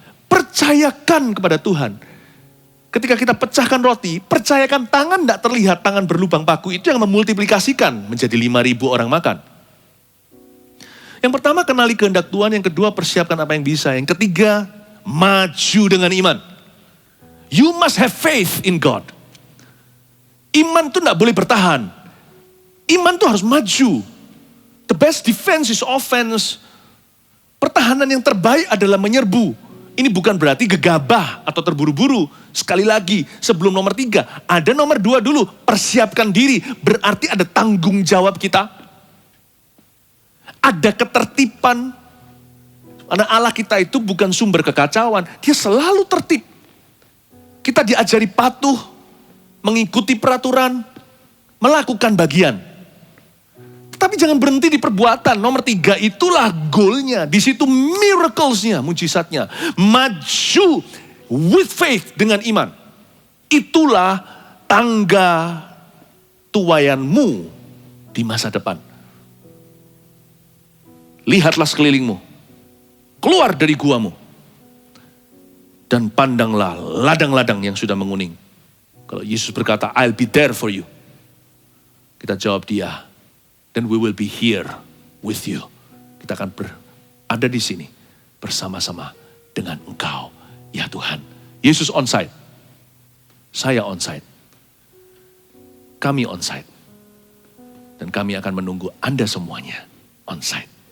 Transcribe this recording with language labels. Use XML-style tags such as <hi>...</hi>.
<id>Percayakan kepada Tuhan. Ketika kita pecahkan roti, percayakan tangan tidak terlihat, tangan berlubang paku itu yang memultiplikasikan menjadi 5.000 orang makan. Yang pertama, kenali kehendak Tuhan. Yang kedua, persiapkan apa yang bisa. Yang ketiga, maju dengan iman.</id> <en>You must have faith in God.</en> <id>Iman itu tidak boleh bertahan. Iman itu harus maju.</id> <en>The best defense is offense.</en> <id>Pertahanan yang terbaik adalah menyerbu. Ini bukan berarti gegabah atau terburu-buru. Sekali lagi, sebelum nomor 3, ada nomor 2 dulu. Persiapkan diri, berarti ada tanggung jawab kita. Ada ketertiban. Karena Allah kita itu bukan sumber kekacauan. Dia selalu tertib. Kita diajari patuh, mengikuti peraturan, melakukan bagian. Tapi jangan berhenti di perbuatan. Nomor 3 itulah goalnya. Di situ miracles-nya, mujizatnya. Maju</id> <en>with faith</en> <id>dengan iman. Itulah tangga tuaianmu di masa depan. Lihatlah sekelilingmu. Keluar dari guamu. Dan pandanglah ladang-ladang yang sudah menguning. Kalau Yesus berkata,</id> <en>I'll be there for you.</en> <id>Kita jawab dia.</id> <en>Then we will be here with you.</en> <id>Kita akan berada di sini bersama-sama dengan Engkau, ya Tuhan. Yesus on-site. Saya on-site. Kami on-site. Dan kami akan menunggu Anda semuanya on-site.</id>